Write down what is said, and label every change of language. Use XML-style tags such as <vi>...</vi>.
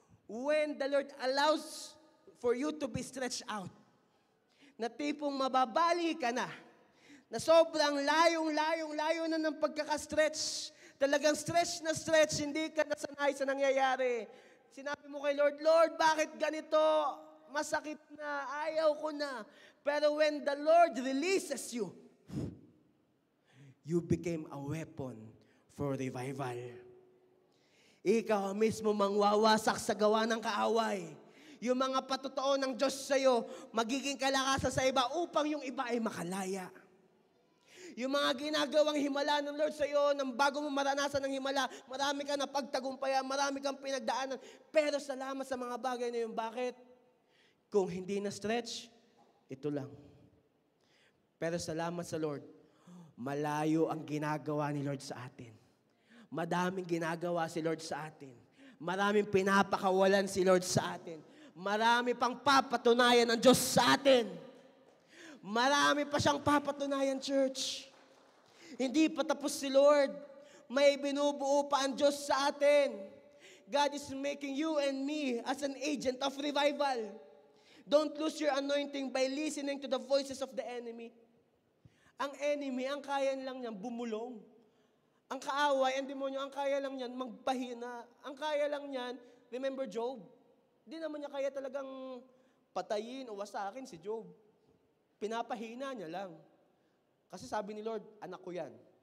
<en>When the Lord allows for you to be stretched out,</en> <tl>na tipong mababali ka na sobrang layo na ng pagkaka-stretch, talagang stretch na stretch, hindi ka nasanay sa nangyayari. Sinabi mo kay Lord, Lord, bakit ganito? Masakit na, ayaw ko na.</tl> <en>Pero when the Lord releases you, you became a weapon for revival.</en> <tl>Ikaw mismo mangwawasak sa gawa ng kaaway. Yung mga patotoo ng Diyos sa'yo, magiging kalakasan sa iba upang yung iba ay makalaya. Yung mga ginagawang himala ng Lord sa'yo, nang bago mo maranasan ng himala, marami ka na pagtagumpayan, marami kang pinagdaanan. Pero salamat sa mga bagay na yun. Bakit? Kung hindi na stretch, ito lang. Pero salamat sa Lord, malayo ang ginagawa ni Lord sa atin. Madaming ginagawa si Lord sa atin. Maraming pinapakawalan si Lord sa atin. Marami pang papatunayan ng Diyos sa atin. Marami pa siyang papatunayan, church. Hindi pa tapos si Lord. May binubuo pa ang Diyos sa atin.</tl> <en>God is making you and me as an agent of revival. Don't lose your anointing by listening to the voices of the enemy.</en> <tl>Ang enemy, ang kaya lang niyan, bumulong. Ang kaaway, ang demonyo, ang kaya lang niyan, magpahina. Ang kaya lang niyan, remember Job? Hindi naman niya kaya talagang patayin o wasakin si Job. Pinapahina niya lang. Kasi sabi ni Lord, anak ko yan.</tl>